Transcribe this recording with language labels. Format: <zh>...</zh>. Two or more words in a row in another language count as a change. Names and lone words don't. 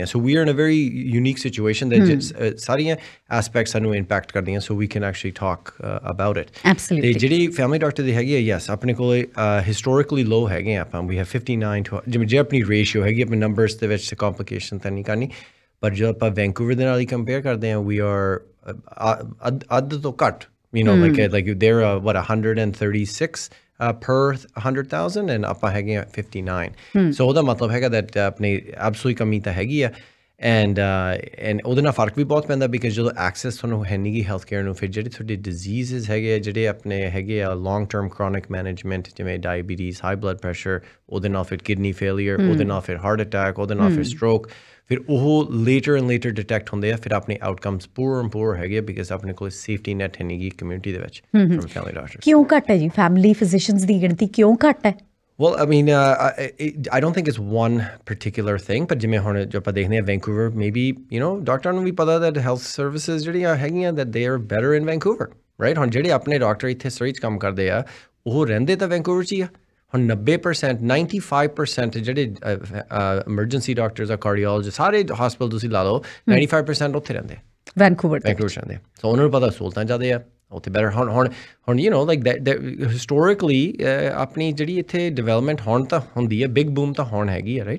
<en>so we are in a very unique situation</en> <pa>ਦੇ ਸਾਰੀਆਂ ਐਸਪੈਕਟਸ ਸਾਨੂੰ ਇੰਪੈਕਟ ਕਰਦੀਆਂ,</pa> <en>so we can actually talk about it.</en> <pa>ਅਤੇ ਜਿਹੜੀ</pa> <en>family doctor</en> <pa>ਦੀ ਹੈਗੀ ਆ, ਯੈਸ, ਆਪਣੇ ਕੋਲ</pa> <en>historically low</en> <pa>ਹੈਗੇ ਆ ਆਪਾਂ।</pa> <en>we have</en> <pa>59 ਜਿਵੇਂ ਜੇ ਆਪਣੀ ਰੇਸ਼ੀਓ ਹੈਗੀ ਆਪਣੇ ਨੰਬਰਸ ਦੇ ਵਿੱਚ ਕੰਪਲੀਕੇਸ਼ਨ ਤਾਂ ਨਹੀਂ ਕਰਨੀ, ਪਰ ਜਦੋਂ ਆਪਾਂ ਵੈਂਕੂਵਰ ਦੇ ਨਾਲ ਹੀ ਕੰਪੇਅਰ ਕਰਦੇ ਹਾਂ,</pa> <en>we are</en> <pa>ਅੱਧ ਤੋਂ ਘੱਟ,</pa> <en>like they're what 136 per 100,000 and</en> <pa>ਆਪਾਂ ਹੈਗੇ ਆ</pa> <en>59।</en> <pa>ਸੋ ਉਹਦਾ ਮਤਲਬ ਹੈਗਾ that ਆਪਣੀ ਐਬਸੋਲੂਟ ਕਮੀ ਤਾਂ ਹੈਗੀ ਆ, ਐਂਡ ਉਹਦੇ ਨਾਲ ਫਰਕ ਵੀ ਬਹੁਤ ਪੈਂਦਾ, ਬਿਕਾਜ਼ ਜਦੋਂ ਐਕਸੈਸ ਤੁਹਾਨੂੰ ਹੈ ਨਹੀਂ ਗੀ</pa> <en>health care</en> <pa>ਨੂੰ, ਫਿਰ ਜਿਹੜੇ ਤੁਹਾਡੇ ਡਿਜ਼ੀਜ਼ਜ਼ ਹੈਗੇ ਆ, ਜਿਹੜੇ ਆਪਣੇ ਹੈਗੇ ਆ</pa> <en>long term chronic management,</en> <pa>ਜਿਵੇਂ ਡਾਇਬੀਟੀਜ਼,</pa> <en>high blood pressure,</en> <pa>ਉਹਦੇ ਨਾਲ ਫਿਰ</pa> <en>kidney failure,</en> <pa>ਉਹਦੇ ਨਾਲ ਫਿਰ</pa> <en>heart attack,</en> <pa>ਉਹਦੇ ਨਾਲ ਫਿਰ ਸਟ੍ਰੋਕ, ਫਿਰ ਉਹ</pa> <en>later and later detect</en> <pa>ਹੁੰਦੇ ਆ, ਫਿਰ ਆਪਣੇ</pa> <en>outcomes poor</en> <pa>ਹੈਗੇ ਆ, ਬਿਕਾਜ਼ ਆਪਣੇ ਕੋਲ</pa> <en>safety net</en> <pa>ਹੈ ਨਹੀਂ ਗੀ ਕਮਿਊਨਿਟੀ ਦੇ ਵਿੱਚ</pa> <en>firm family doctors.</en> <pa>ਕਿਉਂ ਘੱਟ ਹੈ ਜੀ</pa> <en>family physicians</en> <pa>ਦੀ ਗਿਣਤੀ, ਕਿਉਂ ਘੱਟ ਹੈ?</pa> <en>Well, I mean, I don't think it's one particular thing, but</en> <pa>ਜਿਵੇਂ ਹੁਣ ਜੋ ਆਪਾਂ ਦੇਖਦੇ ਹਾਂ</pa> <en>Vancouver, maybe,</en> <pa>ਡਾਕਟਰਾਂ ਨੂੰ ਵੀ ਪਤਾ</pa> <en>that health services</en> <pa>ਜਿਹੜੀਆਂ ਹੈਗੀਆਂ</pa> <en>that they are better in Vancouver, right?</en> <pa>ਹੁਣ ਜਿਹੜੇ ਆਪਣੇ ਡਾਕਟਰ ਇੱਥੇ ਸਰੀ 'ਚ ਕੰਮ ਕਰਦੇ ਆ, ਉਹ ਰਹਿੰਦੇ ਤਾਂ Vancouver 'ਚ ਹੀ ਆ। ਹੁਣ 90%, 95% ਜਿਹੜੇ</pa> <en>emergency doctors</en> <pa>ਆ, cardiologists, ਸਾਰੇ hospital ਤੁਸੀਂ ਲਾ ਲਓ, 95% ਉੱਥੇ ਰਹਿੰਦੇ ਵੈਨਕੂਵਰ ਰਹਿੰਦੇ। ਸੋ ਉਹਨਾਂ ਨੂੰ ਪਤਾ ਸਹੂਲਤਾਂ ਜ਼ਿਆਦਾ ਆ ਉੱਥੇ ਬੈਟਰ। ਹੁਣ</pa> <en>like historically</en> <pa>ਆਪਣੀ ਜਿਹੜੀ ਇੱਥੇ ਡਿਵੈਲਪਮੈਂਟ ਹੁਣ ਤਾਂ ਹੁੰਦੀ ਹੈ,</pa> <en>big boom</en> <pa>ਤਾਂ ਹੁਣ ਹੈਗੀ ਆ, ਰਾਈਟ?</pa>